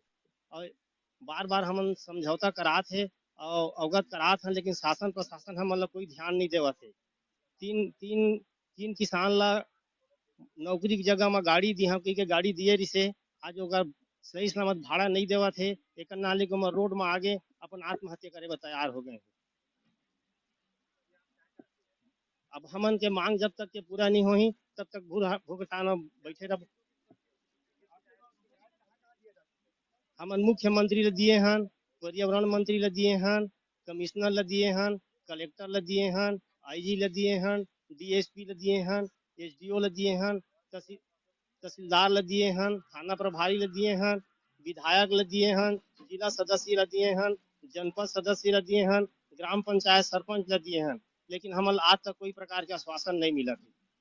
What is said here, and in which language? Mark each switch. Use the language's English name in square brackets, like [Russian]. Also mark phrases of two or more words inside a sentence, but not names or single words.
[Chhattisgarhi] और बार बार हमन समझौता करा थे और अवगत करा थे, लेकिन शासन प्रशासन हमन ला कोई ध्यान नहीं देवा थे। तीन किसान ला नौकरी की जगह में गाड़ी दी हाँ, के गाड़ी दिए रिसे आज अगर सही सलामत भाड़ा नहीं देवा थे, एक नाले को रोड में आगे अपन आत्महत्या करे तैयार हो गए। अब हमन के मांग जब तक के पूरा नहीं होही तब तक भुगतान बैठे रह। हमन मुख्यमंत्री ला दिए हन, पर्यावरण मंत्री ला दिए हन, कमिश्नर ला दिए हन, कलेक्टर ला दिए हन, आईजी ला दिए हन, डीएसपी ला दिए हन, एसडीओ ला दिए हन, तहसीलदार ला दिए हन, थाना प्रभारी ला दिए हन, विधायक ला दिए हन, जिला सदस्य ला दिए हन, जनपद सदस्य ला दिए हन, ग्राम पंचायत सरपंच ला दिए हन, लेकिन हमन आज तक कोई प्रकार के आश्वासन नहीं मिला।